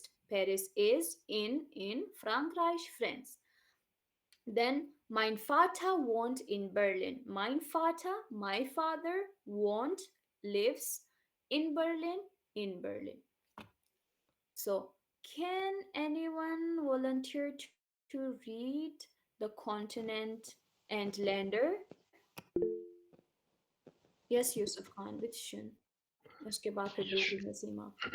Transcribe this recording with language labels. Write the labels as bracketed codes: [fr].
[de] Paris is in Frankreich, France. Then mein Vater wohnt in Berlin. Mein Vater, [en] my father, [de] wohnt, [en] lives [de] in Berlin, in Berlin. [en] So, can anyone volunteer to read the continent and lander? Yes, Yusuf Khan, with Shun. [hi] उसके बाद फिर बिल्कुल नसीम आप.